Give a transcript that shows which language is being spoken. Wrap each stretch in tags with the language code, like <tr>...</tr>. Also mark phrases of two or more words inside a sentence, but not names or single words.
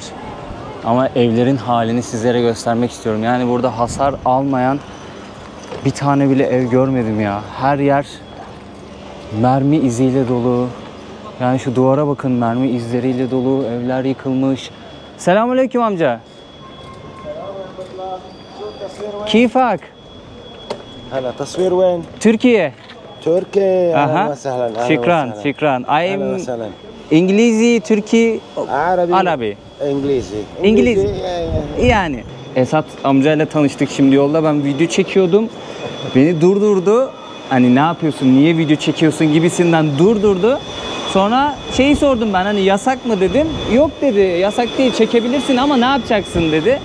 <tr>Ama evlerin halini sizlere göstermek istiyorum. Yani burada hasar almayan bir tane bile ev görmedim ya. Her yer mermi iziyle dolu. Yani şu duvara bakın, mermi izleriyle dolu. Evler yıkılmış. Selamünaleyküm amca.</tr> <ar>كيفك؟ هلا تصوير وين؟</ar> <tr>Türkiye.</tr> <ar>تركي Aha. اهلا وسهلا أهلاً Şükran, وسهلاً. şükran. اهلا</ar> <en>I'm</en> <ar>وسهلا İngilizi, Türkiye, عربي Arabi. انجليزي إنجليزي. إيه.</ar> <tr>Yani Esat amcayla tanıştık şimdi yolda. Ben video çekiyordum. Beni durdurdu. Hani ne yapıyorsun, niye video çekiyorsun gibisinden durdurdu. Sonra şeyi sordum ben, hani yasak mı dedim. Yok dedi, yasak değil, çekebilirsin ama ne yapacaksın dedi.</tr>